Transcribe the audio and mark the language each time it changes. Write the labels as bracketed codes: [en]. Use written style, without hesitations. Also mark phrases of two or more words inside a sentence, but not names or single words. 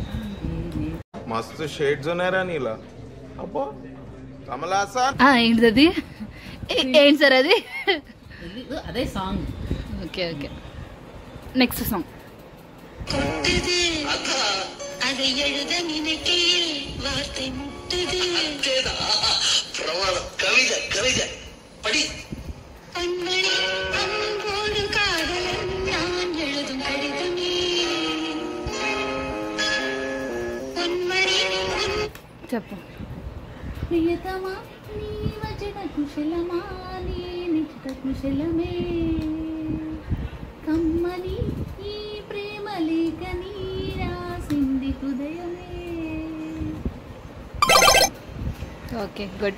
[te] మస్తు షేడ్స్ ఉన్నారా నీలా? అబ్బా కమలాసా. ఏంటిది? ఏంటి సార్ అది? అదే సాంగ్. [en] OK OK, next song. [ta] அதை எழுத நினைக்கையில் வார்த்தை முட்டுது. பிரமாதம். கவிதை கவிதை படி. கண்மணி அன்போடு காதலன் நான் எழுதும் கடிதமே. பொன்மணி [te] చెప్పు. ప్రియతమా నీ వచన కుశలమా, నీ నిచిత కుశలమే, కమ్మని ఈ ప్రేమ లేఖని రాసింది హృదయమే. [en] OK, good.